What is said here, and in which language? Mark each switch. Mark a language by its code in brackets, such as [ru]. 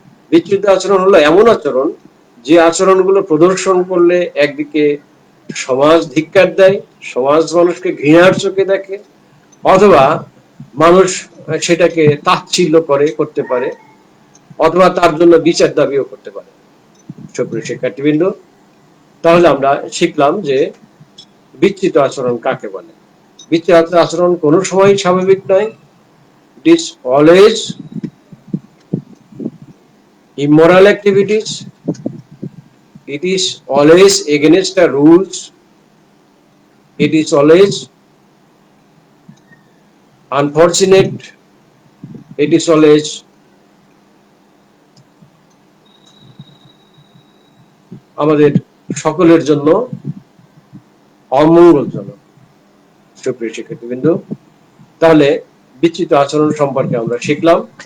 [bn] বিচ্যুত আচরণ হলো এমন আচরণ যে আচরণগুলো প্রদর্শন করলে একদিকে সমাজ ধিক্কার দেয়, সমাজ মানুষকে ঘৃণার চোখে দেখে, অথবা মানুষ সেটাকে তাচ্ছিল্য করতে পারে, অথবা তার জন্য বিচার দাবিও করতে পারে। সুপ্রিয় শিক্ষার্থীবৃন্দ, তাহলে আমরা শিখলাম যে বিচ্যুত আচরণ কাকে বলে। বিচ্যুত আচরণ কোনো সময় স্বাভাবিক নয়। [en] It is always immoral activities. It is always against the rules. It is always unfortunate. It is always [bn] আমাদের সকলের জন্য অমঙ্গলজনক। সুপ্রিয় শিক্ষার্থীবৃন্দ, তাহলে বিচ্যুত আচরণ সম্পর্কে আমরা শিখলাম।